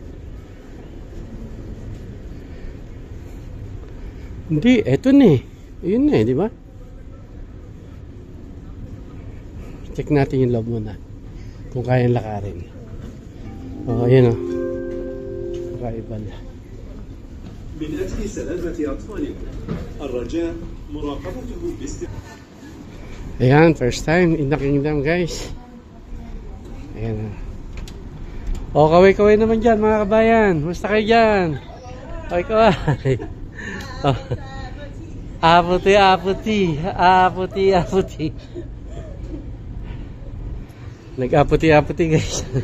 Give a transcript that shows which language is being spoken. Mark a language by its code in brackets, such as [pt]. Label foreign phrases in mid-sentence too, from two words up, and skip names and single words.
[tl] Hindi, eto na eh. Ayun na eh, di ba? Check natin yung loob muna. Kung kayang lakarin. Ayun o. Arrival. [ar] من أجل سلامة أطفالكم الرجاء مراقبته باستمرار. [tl] Ayan, [en] first time in the kingdom guys. Ayan. [tl] Kaway-kaway naman dyan mga kabayan. Musta kayo dyan? Kaway-kaway. Aputi. Nag-aputi guys.